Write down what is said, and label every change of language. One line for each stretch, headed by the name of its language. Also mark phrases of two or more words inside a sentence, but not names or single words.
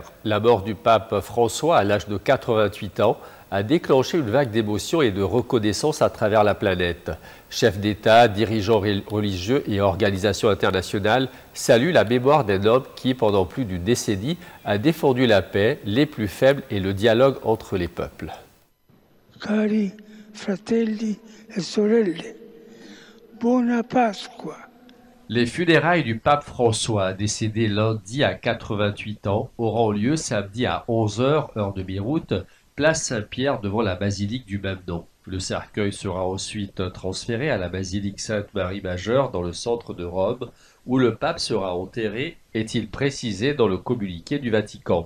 French: La mort du pape François à l'âge de 88 ans a déclenché une vague d'émotions et de reconnaissance à travers la planète. Chefs d'État, dirigeants religieux et organisations internationales saluent la mémoire d'un homme qui, pendant plus d'une décennie, a défendu la paix, les plus faibles et le dialogue entre les peuples.
Italian: Cari fratelli e sorelle, buona Pasqua.
French: Les funérailles du pape François, décédé lundi à 88 ans, auront lieu samedi à 11 h, heure de Beyrouth, place Saint-Pierre devant la basilique du même nom. Le cercueil sera ensuite transféré à la basilique Sainte-Marie Majeure dans le centre de Rome, où le pape sera enterré, est-il précisé dans le communiqué du Vatican.